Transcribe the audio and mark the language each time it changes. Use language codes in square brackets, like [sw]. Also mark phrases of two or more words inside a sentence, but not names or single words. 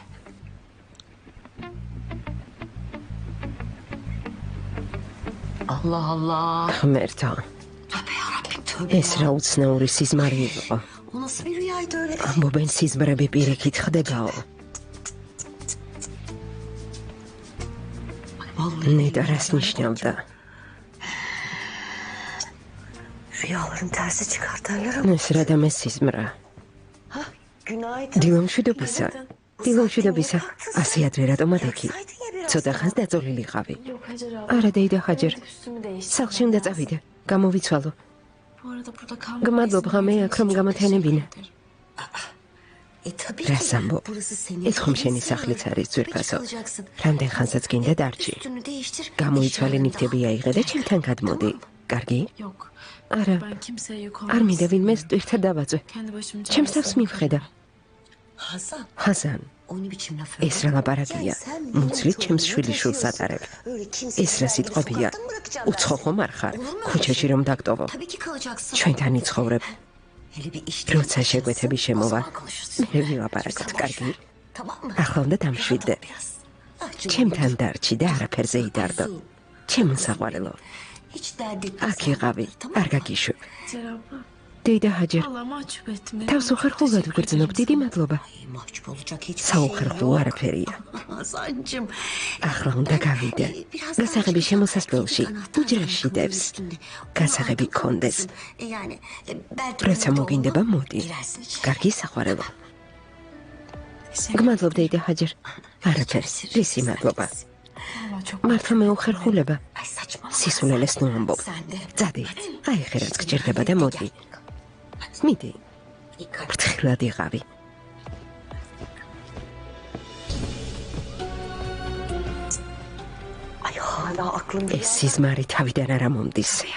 [tr] Allah Allah. [ka] ღმერთო, [tr] Tövbe yarabbim tövbe. [ka] ეს რა უცნაური სიზმარი იყო. [tr] O nasıl bir rüyaydı öyle? [ka] ამბობენ სიზმრები პირიქით ხდებაო. ნეტა რას ნიშნავდა? [tr] Rüyaların tersi çıkar derler ama. [ka] ეს რა და მე სიზმრა. დილო მშვიდობისა. დილო მშვიდობისა. ასე ადრე რატომ ადექი? ცოტა ხანს დაწოლილიყავი. [tr] Yok Hacer abla. [ka] არა დეიდა ხაჯერ. [tr] Üstümü değiştirdim. [ka] სახლში უნდა წავიდე. გამოვიცვალო. [tr] Bu arada burada kalmak [ka] Gmadlob ღამე აქ რომ გამათენებინა. რას ამბობ? ეს ხომ შენი სახლიც არის ძვირფასო. რამდენ ხანსაც გინდა დარჩი. გამოიცვალე ნივთები აიღე და ჩემთან გადმოდი. კარგი? [tr] Yok. [ka] არა. [tr] Ben kimseye yük [ka] არ [tr] olmak [ka] მინდა ვინმეს ტვირთად დავაწვე. [tr] Kendi başımın [ka] ჩემს თავს [tr] çaresine [ka] მივხედა. ხაზან, ეს რა ლაპარაკია? მუცლით ჩემს შვილიშვილს ატარებ. ეს რა სიტყვებია? უცხო ხომ არ ხარ? ქუჩაში რომ დაგტოვო. ჩვენთან იცხოვრებ. როცა შეგვეთები შემოვა, მე ვილაპარაკოთ, კარგი? ახლა უნდა დამშვიდდე. ჩემთან დარჩი და არაფერზე იდარდო. ჩემო საყვარელო. აქ იყავი, არ გაგიშვებ. [tr] Hacer abla. [ka] დეიდა ჰაჯერ, [tr] Allah mahcup etme. [ka] თავს უხერხულად ვიგრძნობ, დიდი მადლობა. საუხერხულო არაფერია. ახლა უნდა გავიდე. გასაღები შემოსასვლელში, უჯრაში დევს. გასაღები გქონდეს. როცა მოგინდება, მოდი. კარგი საყვარელო. გმადლობ დეიდა ჰაჯერ. არაფერს, რისი მადლობა. [tr] Allah çok [ka] მართლა მე უხერხულება. სისულელეს ნუ ამბობ. ძადი, აიხე რაც გჭირდება და მოდი. მიდი. ფრთხილად იყავი. ეს სიზმარი თავიდან არ მომდის.